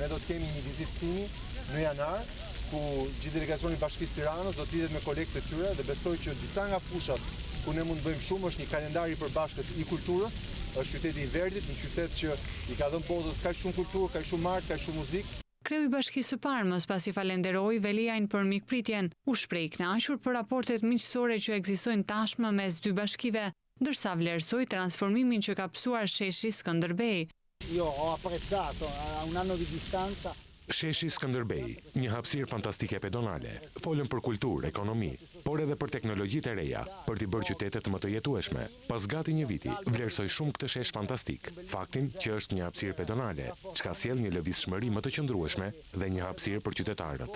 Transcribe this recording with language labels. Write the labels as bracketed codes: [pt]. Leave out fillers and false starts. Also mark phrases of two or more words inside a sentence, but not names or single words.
[sq] Ne do të kemi një vizitë timi në janar, ku gjithë delegacioni i Bashkisë Tiranës do të lidhet me kolegët e tyre dhe besoj që disa nga fushat ku ne mund të bëjmë shumë është një kalendar i përbashkët i kulturës, është qyteti i Verdit, një qytet që i ka dhënë botës kaq shumë kulturë, kaq shumë art, kaq shumë muzikë. Kreu i Bashkisë së Parmës pasi falenderoi Veliajn për mikpritjen, u shpreh i kënaqur për raportet miqësore që ekzistojnë tashmë mes dy bashkive, ndërsa vlerësoi transformimin që ka psuar sheshi Skënderbej. [it] Io ho apprezzato a un anno di distanza. [sq] Sheshi Skënderbej, një hapësirë fantastike pedonale, folën për kulturë, ekonomi, por edhe për teknologjitë e reja, për t'i bërë qytetet më të jetueshme. Pas gati një viti, vlerësoj shumë këtë shesh fantastik, faktin që është një hapësirë pedonale, çka sjell një lëvizshmëri më të qëndrueshme dhe një hapësirë për qytetarët.